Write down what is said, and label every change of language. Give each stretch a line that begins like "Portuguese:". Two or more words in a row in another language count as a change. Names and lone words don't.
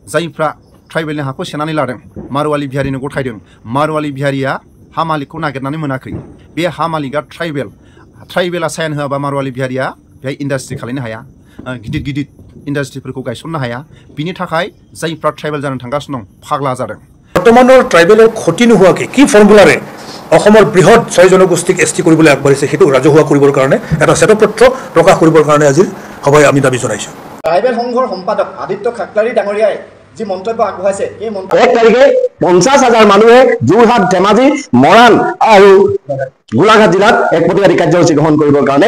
Bodo: जायफ्रा ट्राइबेलनि हाखौ सेनानै लादों मारवाली बिहारिनो गथायदों मारवाली बिहारिया हा मालिकखौ नागिरनानै मोनाखै बे हा मालिकआ ट्राइबेला साइन होआबा मारवाली बिहारिया बेहाय इन्डास्ट्रि खालामनो हाया गिदिर गिदिर इन्डास्ट्रिफोरखौ गायसननो हाया बिनि थाखाय जायफ्रा ट्राइबेल जानो थांगासिनो दं फाग्ला जादों
Assamese: বৰ্তমানৰ ট্ৰাইবেলৰ ক্ষতি নোহোৱাকৈ কি ফৰ্মুলাৰে অসমৰ বৃহৎ 6 জনগোষ্ঠীক এছটি কৰিবলৈ আগবাঢ়িছে সেইটো ৰাজহুৱা কৰিবৰ কাৰণে এটা শ্বেতপত্ৰ প্ৰকাশ কৰিবৰ কাৰণে আজি সভাই আমি দাবী জনাইছো ট্ৰাইবেল সংঘৰ সম্পাদক আদিত্য খাকলাৰী ডাঙৰীয়াই যি মন্তব্য আগবঢ়াইছে এই মন্তব্য 1 তাৰিখে 50,000 মানুহে যোৰহাট ধেমাজি মৰাণ আৰু গোলাঘাট জিলাত এক প্ৰতিবাদী কাৰ্যসূচী গ্ৰহণ কৰিবৰ কাৰণে